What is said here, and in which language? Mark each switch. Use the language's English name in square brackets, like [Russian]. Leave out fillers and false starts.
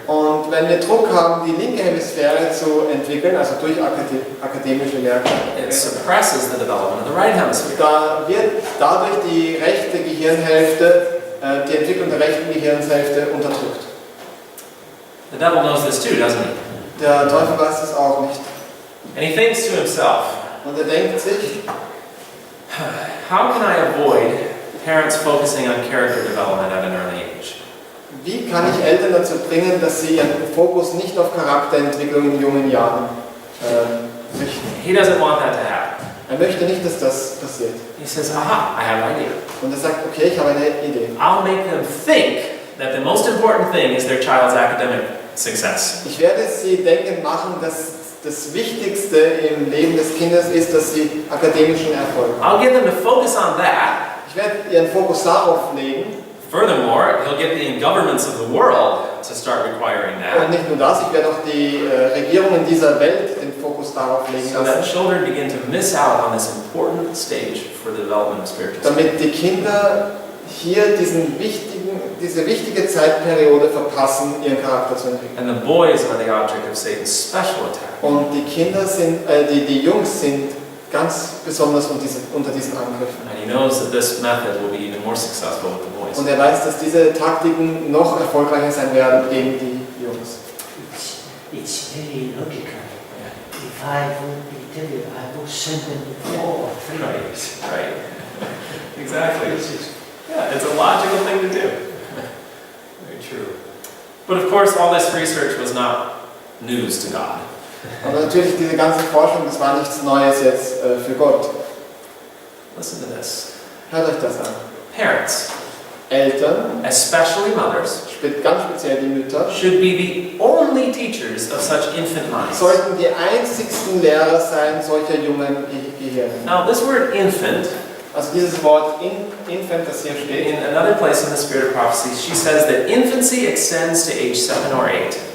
[German] Und wenn wir Druck haben, die linke Hemisphäre zu entwickeln, also durch akademische Werke, [English] it suppresses the development of the right hemisphere. [German] da wird dadurch die rechte Gehirnhälfte, die Entwicklung der rechten Gehirnhälfte unterdrückt. [English] The devil knows this too, doesn't he? [German] Der Teufel weiß es auch nicht. [English] And he thinks to himself, [German] Und er denkt sich, [English] how can I avoid parents focusing on character development at an early age? [German] wie kann ich Eltern dazu bringen, dass sie ihren Fokus nicht auf Charakterentwicklung in jungen Jahren richten? [English] He doesn't want that to happen. [German] Er möchte nicht, dass das passiert. [English] He says, aha, I have an idea. [German] Und er sagt, okay, ich habe eine Idee. [English] I'll make them think that the most important thing is their child's academic success. [German] Ich werde sie denken machen, dass das Wichtigste im Leben des Kindes ist, dass sie akademischen Erfolg haben. [English] I'll get them to focus on that. [German] Ich werde ihren Fokus darauf legen. [English] Furthermore, he'll get the governments of the world to start requiring [German] Und [English] that, [German] nicht nur das, ich werde auch die Regierungen dieser Welt den Fokus darauf legen [English] so that [German] lassen, [English] children begin to miss out on this important stage for the development of spiritual strength. [German] damit die Kinder hier diese wichtige Zeitperiode verpassen, ihren Charakter zu entwickeln. [English] And the boys are the object of Satan's special attack. [German] Und die Kinder sind, die Jungs sind ganz besonders unter diesen Angriffen. [English] And he knows that this method will be even more successful with the boys. [German] Und er weiß, dass diese Taktiken noch erfolgreicher sein werden gegen die Jungs. [English] It's very logical. If I would tell you, I would send them 4 or 3 Right, days. right. Exactly. Yeah, it's a logical thing to do. Very true. But of course, all this research was not news to God. [German] Aber natürlich, diese ganze Forschung, das war nichts Neues jetzt für Gott. [English] Listen to this. [German] Hört euch das an. [English] Parents, [German] Eltern, [English] especially mothers, [German] ganz speziell die Mütter, [English] should be the only teachers of such infant minds. [German] sollten die einzigsten Lehrer sein solcher jungen Gehirne. [English] Now, this word infant, [German] Also dieses Wort Infant, das hier steht, [English] in another place in the Spirit of Prophecy, she says that infancy extends to age 7 or 8.